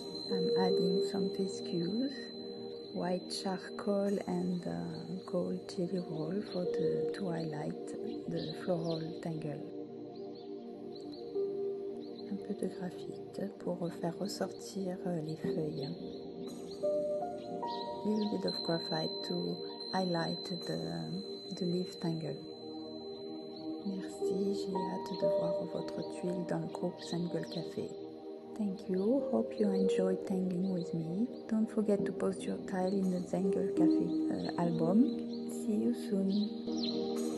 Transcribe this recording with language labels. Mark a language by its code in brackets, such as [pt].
[en] I'm adding some fescues, white charcoal and gold jelly roll to highlight the floral tangle. [fr] Un peu de graphite pour faire ressortir les feuilles. [en] A little bit of graphite to highlight the leaf tangle. [fr] Merci, j'ai hâte de voir votre tuile dans le groupe Zengull Café. [en] Thank you, hope you enjoyed tangling with me. Don't forget to post your tile in the Zengull Café album. See you soon.